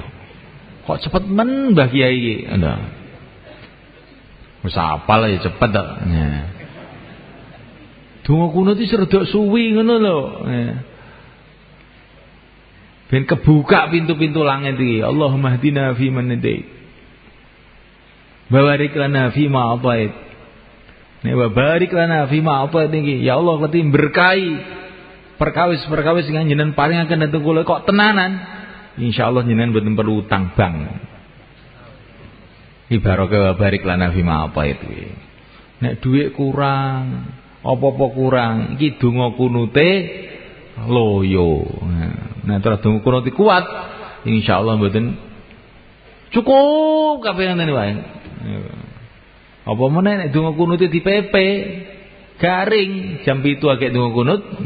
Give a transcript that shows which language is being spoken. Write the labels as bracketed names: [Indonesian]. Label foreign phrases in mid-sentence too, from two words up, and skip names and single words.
[Javanese] Kok cepet men Mbah Kiai iki. Lho. Wis apal ya cepet to. Donga kunut iki rada suwi ngono lho. Ben kebuka pintu-pintu langit iki. [Arabic] اللهم اهدنا فيمن هديت. بارك لنا فيما أعطيت. [Javanese] Nek [Arabic] بارك لنا فيما أعطيت [Javanese] iki, [Arabic] يا الله [Javanese] keti berkahi perkawis-perkawis sing jenengan paringaken dhateng kula kok tenanan. Insyaallah jenengan mboten perlu utang bank. [Arabic] بركة بارك لنا فيما أعطيت iki. [Javanese] Nek dhuwit kurang, apa-apa kurang, iki donga kunute loyo. Nah, terus donga kunut kuat, insyaallah mboten cukup kabeh ngene wae. Apa meneh nek donga kunut dipepe garing jam 7 agek donga kunut.